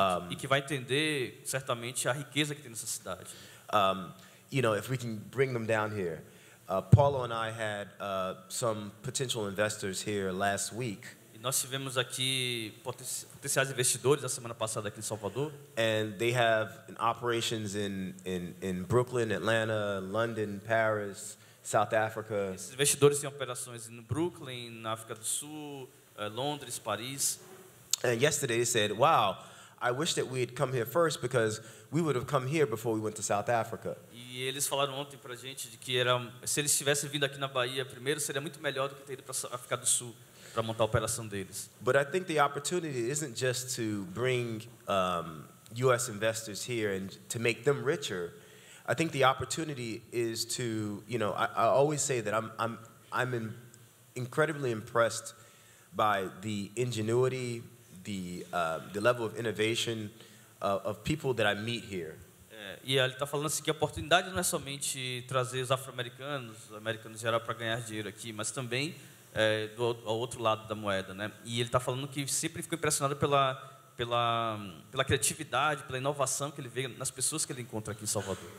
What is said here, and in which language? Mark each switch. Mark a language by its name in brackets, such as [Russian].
[Portuguese] E que vai entender certamente a riqueza que tem nessa cidade. [English] You know, if we can bring them down here. Paulo and I had some potential investors here last week. [Portuguese] E nós tivemos aqui potenciais investidores a semana passada aqui em Salvador. [English] And they have operations in Brooklyn, Atlanta, London, Paris, South Africa. [Portuguese] Esses investidores têm operações no Brooklyn, na África do Sul, Londres, Paris. [English] And yesterday they said, "Wow, I wish that we had come here first because we would have come here before we went to South Africa." [Portuguese] E eles falaram ontem pra gente de que se eles tivessem vindo aqui na Bahia primeiro, seria muito melhor do que ter ido para a África do Sul para montar a operação deles. [English] But I think the opportunity isn't just to bring U.S. investors here and to make them richer. I think the opportunity is to, you know, I always say that I'm incredibly impressed by the ingenuity, the level of innovation of people that I meet here. [Portuguese] E ele está falando assim que a oportunidade não é somente trazer os afro-americanos, os americanos em geral, para ganhar dinheiro aqui, mas também ao outro lado da moeda, né? E ele está falando que sempre ficou impressionado pela criatividade, pela inovação que ele vê nas pessoas que ele encontra aqui em Salvador.